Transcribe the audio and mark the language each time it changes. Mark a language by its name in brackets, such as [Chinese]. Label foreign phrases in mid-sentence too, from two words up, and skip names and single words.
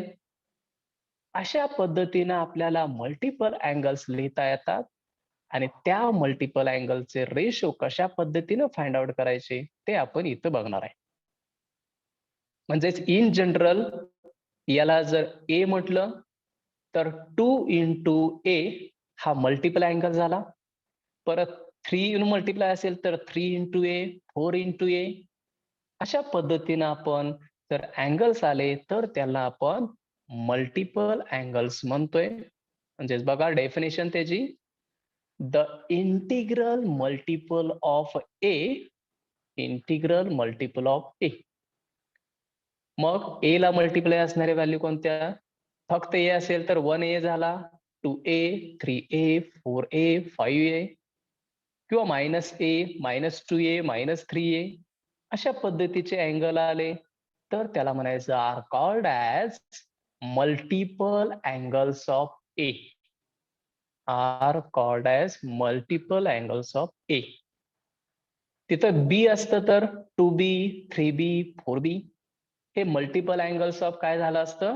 [Marathi] अशा पद्धतीनं आपल्याला [English] multiple angles [Marathi] लिहिता येतात आणि त्या [English] multiple angleचे ratio [Marathi] कशा पद्धतीनं [English] find out [Marathi] करायचे ते आपण इथं बघणार आहे. म्हणजेच [English] in general [Marathi] याला जर ए म्हटलं तर [English] 2 into a [Marathi] हा [English] multiple angle [Marathi] झाला. परत 3 मल्टिप्लाय असेल तर [English] 3 into a 4 into a [Marathi] अशा पद्धतीनं आपण जर अँगल्स आले तर त्याला आपण [English] multiple angles [Marathi] म्हणतोय. म्हणजेच बघा डेफिनेशन त्याची [English] the integral multiple of A. integral multiple of A. [Marathi] मग ए ला मल्टिप्लाय असणारे व्हॅल्यू कोणत्या? फक्त ए असेल तर 1a झाला, 2a, 3a, 4a, 5a किंवा -a, -2a, -3a अशा पद्धतीचे अँगल आले तर त्याला म्हणायचं [English] are called as multiple angles of A. are called as multiple angles of A. [Marathi] तिथं बी असतं तर 2b, 3b, 4b हे [English] multiple angles of [Marathi] काय झालं असतं?